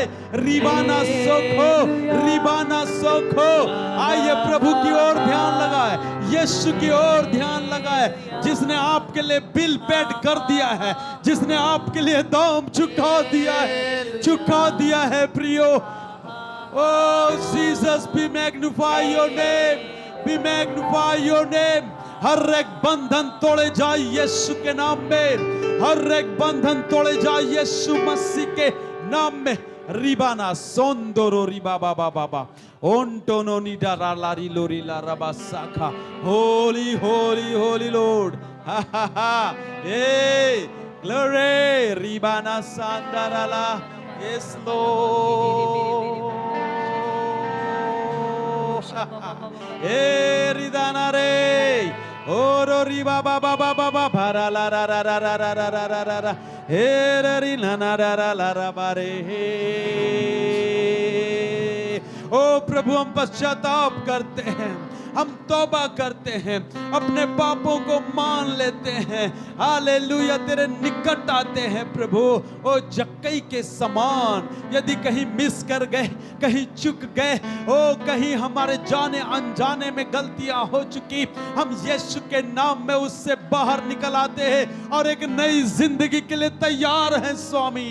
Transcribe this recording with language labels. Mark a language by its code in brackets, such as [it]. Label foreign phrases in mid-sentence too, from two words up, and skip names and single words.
[hi] रिबाना सोखो, रिबाना सोखो। आइए प्रभु की ओर ध्यान लगाए, यीशु की ओर ध्यान लगाए, जिसने आपके लिए [en] bill paid [hi] कर दिया है, जिसने आपके लिए दाम चुका दिया है प्रियो। [en] Oh Jesus, be magnify your name, be magnify your name। [hi] हर एक बंधन तोड़े जाए यीशु के नाम में, हर एक बंधन तोड़े जाए यीशु मसीह के नाम में। रिबाना सोंदोरो रिबा बाबा बाबा ओंटोनो निडारा लारी लोरी ला रबा साखा। [en] Holy holy holy Lord. Ha ha ha. ए ग्लोरी रिबाना सांदाराला। Yes Lord। ए रिदाना रे ओरो रिबा बाबा बाबा बाबा ला रा रा रा रा रा रा रा रा रा रा हे री ला ना रा रा ला रा बारे हे। [hi] ओ प्रभु हम पश्चाताप करते हैं, हम तौबा करते हैं, अपने पापों को मान लेते हैं। हालेलुया, तेरे निकट आते हैं प्रभु। ओ जक्कई के समान यदि कहीं मिस कर गए, कहीं चुक गए, ओ कहीं हमारे जाने अनजाने में गलतियां हो चुकी, हम यीशु के नाम में उससे बाहर निकल आते हैं और एक नई जिंदगी के लिए तैयार हैं स्वामी।